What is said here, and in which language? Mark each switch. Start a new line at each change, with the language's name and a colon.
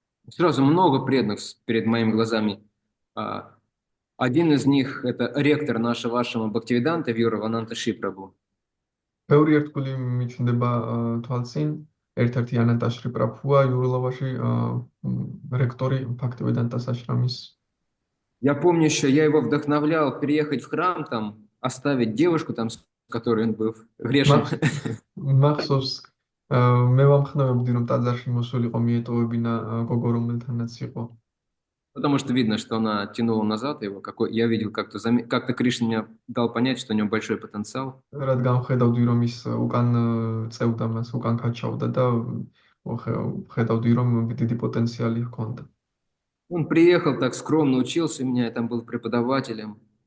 Russian: Сразу много преданных перед моими глазами. Один из них это ректор нашего Ашрама Бхактивиданта Вьюравананта Ши Прабху.
Georgian: ბევრი ერთგული მიჩნდება თვალწინ. ერთ-ერთი ანანტა შრი პრაბჰუა იურულოვაში ректоры Бхактивиданта Ашрамис.
Russian: Я помню еще, я его вдохновлял переехать в храм, там оставить девушку, там, с которой он был грешен.
Georgian: მახსოვს მე ვამხნევებდი რომ ტაძარში მოსულიყო მიეტოვებინა გოგო რომელთანაც იყო.
Russian: Потому что видно, что она тянула назад его. Я видел, как-то Кришна мне дал понять, что у него большой потенциал.
Georgian: რადგან ხედავდი რომ ის უკან წევდა მას, უკან ქაჩავდა და ხედავდი რომ დიდი პოტენციალი ჰქონდა.
Russian: Он приехал так скромно, учился у меня, я там был преподавателем.